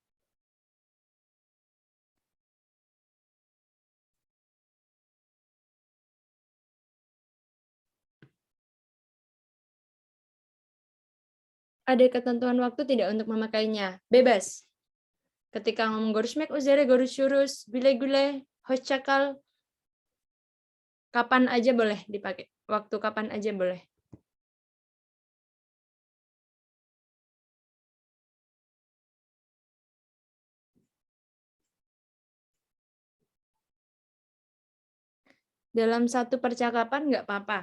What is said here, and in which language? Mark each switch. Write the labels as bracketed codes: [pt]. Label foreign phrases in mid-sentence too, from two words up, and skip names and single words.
[id] Ada ketentuan waktu tidak untuk memakainya? Bebas. Ketika ngomong [tr] görüşmek üzere, görüşürüz, güle-güle, hoşçakal, [id] kapan aja boleh dipakai. Waktu kapan aja boleh. Dalam satu percakapan nggak apa-apa.